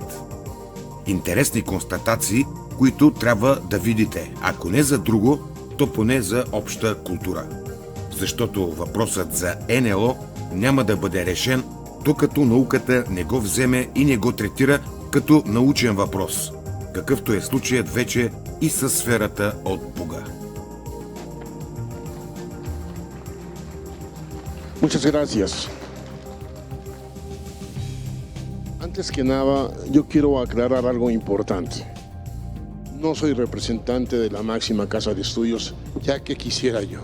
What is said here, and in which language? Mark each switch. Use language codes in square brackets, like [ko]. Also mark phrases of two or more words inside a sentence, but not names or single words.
[bg] Интересни констатации, които трябва да видите, ако не за друго, то поне за обща култура. Защото въпросът за НЛО няма да бъде решен, докато науката не го вземе и не го третира като научен въпрос, какъвто е случаят вече и със сферата от Буга. [es] Muchas gracias. Antes que nada, yo quiero aclarar algo importante. No soy representante de la máxima casa de estudios, ya que quisiera yo.